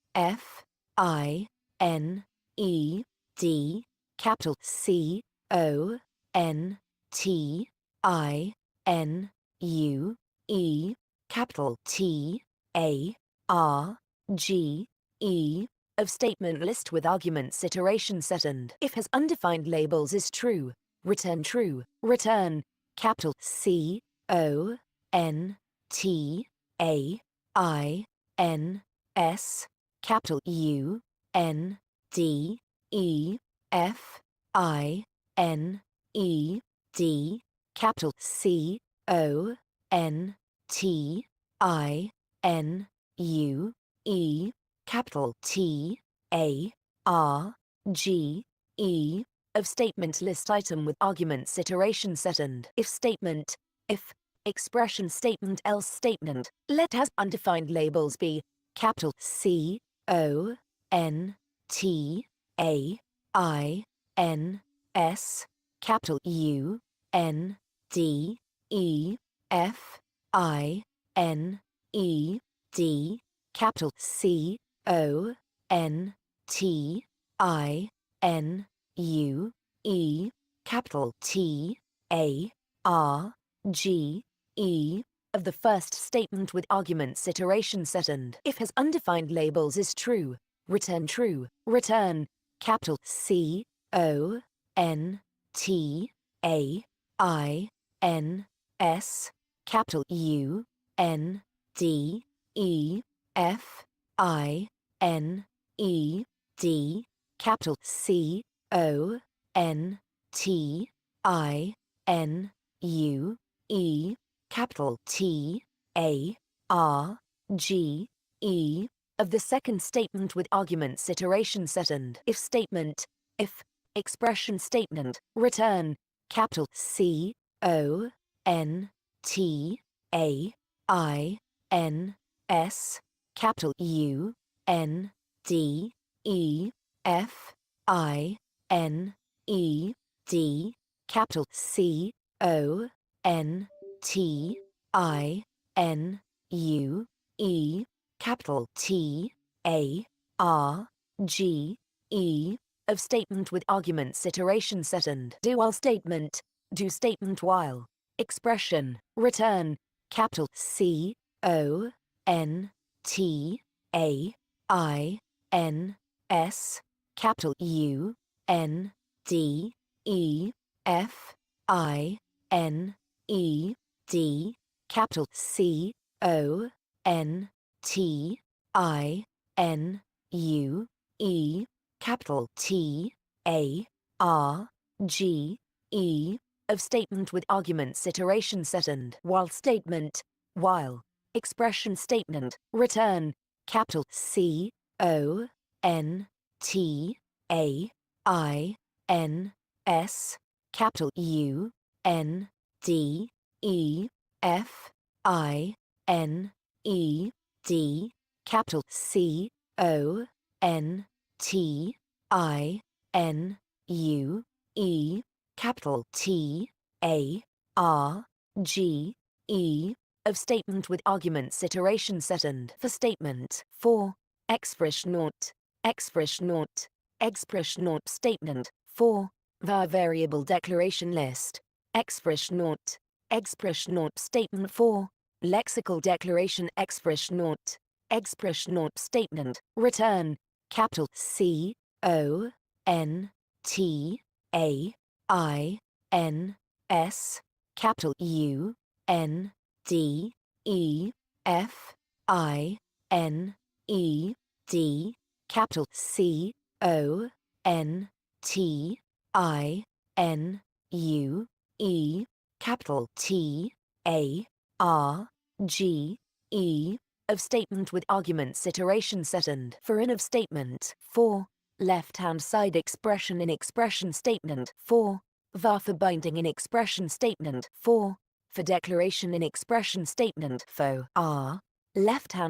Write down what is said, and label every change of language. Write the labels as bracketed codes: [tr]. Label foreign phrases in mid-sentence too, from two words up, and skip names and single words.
[en] F I N E D, capital C O N T I N U E, capital T A R G E, of statement list with arguments iteration set and if has undefined labels is true, return true. Return, capital C O N T A I N S, capital U N D E F I N E D, capital C O N T I N U E, capital T A R G E, of statement list item with arguments iteration set and if statement, if, expression statement, else statement. Let has undefined labels be capital C O N T A I N S, capital U N D E F I N E D, capital C O N T I N U E, capital T A R G E, of the first statement with arguments iteration set and if has undefined labels is true, return true. Return, capital C O N T A I N S, capital U N D E F I N E D, capital C O N T I N U E, capital T A R G E, of the second statement with arguments iteration set and if statement, if, expression statement. Return, capital C O N T A I N S, capital U N D E F I N E D, capital C O N T I N U E, capital T A R G E, of statement with arguments iteration set and do while statement, do statement while, expression. Return, capital C O N T A I N S, capital U N D E F I N E D capital C O N T I N U E capital T A R G E of statement with arguments iteration set and while statement while expression statement return capital C O N T A I N S capital U N D E F I N E D capital C O N T I N U E capital T A R G E of statement with arguments iteration set and for statement 4 expression statement 4 var variable declaration list expression statement 4 lexical declaration expression statement return capital C O N T A I N S capital U N D E F I N E D capital C O N T I N U E capital T A R G E of statement with arguments iteration set and for in of statement 4 left hand side expression in expression statement 4 var for binding in expression statement 4 for declaration in expression statement fo r left hand